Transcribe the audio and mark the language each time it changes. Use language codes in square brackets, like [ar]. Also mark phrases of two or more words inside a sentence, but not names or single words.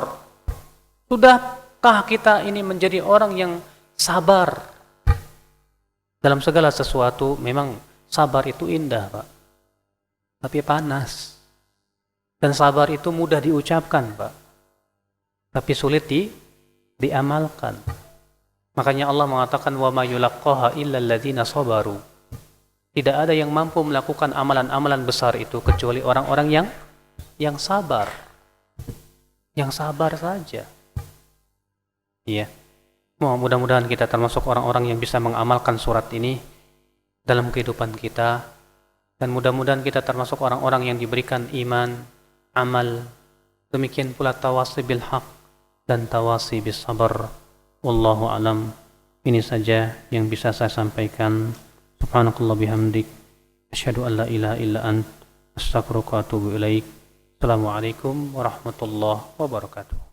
[id] Sudahkah kita ini menjadi orang yang sabar dalam segala sesuatu? Memang sabar itu indah, Pak. Tapi panas. Dan sabar itu mudah diucapkan, Pak. Tapi sulit diamalkan. Makanya Allah mengatakan [ar] و ما يلقاها إلا الذين صبروا. [id] Tidak ada yang mampu melakukan amalan-amalan besar itu kecuali orang-orang yang sabar. Yang sabar saja. Iya. Mudah-mudahan kita termasuk orang-orang yang bisa mengamalkan surat ini dalam kehidupan kita, dan mudah-mudahan kita termasuk orang-orang yang diberikan iman, amal, demikian pula [ar] تواصي بالحق [id] dan [ar] تواصي بالصبر. والله أعلم. [id] Ini saja yang bisa saya sampaikan. [ar] سبحانك الله بحمدك، أشهد أن لا إله إلا أنت، أستغفرك و أتوب إليك. السلام عليكم ورحمة الله وبركاته.